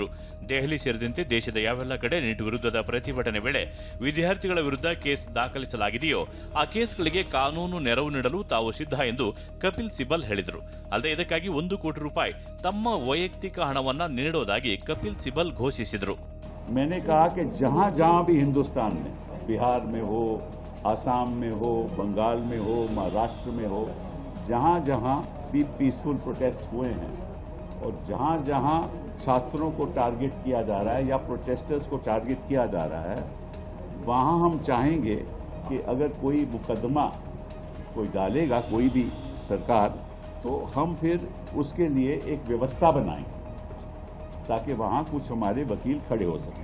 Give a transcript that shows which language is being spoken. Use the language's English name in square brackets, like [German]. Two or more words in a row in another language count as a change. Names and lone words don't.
[Kannada] ದೆಹಲಿ ಸೇರಿದಂತೆ ದೇಶದ ಯಾವೆಲ್ಲ ಕಡೆ ನೀಟ್ ವಿರುದ್ಧದ ಪ್ರತಿಭಟನೆ ವೇಳೆ ವಿದ್ಯಾರ್ಥಿಗಳ ವಿರುದ್ಧ ಕೇಸ್ ದಾಖಲಿಸಲಾಗಿದೆಯೋ ಆ ಕೇಸ್ಗಳಿಗೆ ಕಾನೂನು ನೆರವು ನೀಡಲು ತಾವು ಸಿದ್ಧ ಎಂದು ಕಪಿಲ್ ಸಿಬಲ್ ಹೇಳಿದರು. ಅಲ್ಲದೆ ಇದಕ್ಕಾಗಿ 1 ಕೋಟಿ ರೂಪಾಯಿ ತಮ್ಮ ವೈಯಕ್ತಿಕ ಹಣವನ್ನ ನೀಡೋದಾಗಿ ಕಪಿಲ್ ಸಿಬಲ್ ಘೋಷಿಸಿದರು. [Hindi] मैंने कहा कि जहां जहां भी हिंदुस्तान में, बिहार में हो, आसाम में हो, बंगाल में हो, महाराष्ट्र में हो, जहां जहां भी [English] peaceful protest [Hindi] हुए हैं और जहां जहां छात्रों को टारगेट किया जा रहा है या प्रोटेस्टर्स को टारगेट किया जा रहा है, वहां हम चाहेंगे कि अगर कोई मुकदमा कोई डालेगा कोई भी सरकार, तो हम फिर उसके लिए एक व्यवस्था बनाएंगे ताकि वहाँ कुछ हमारे वकील खड़े हो सकें.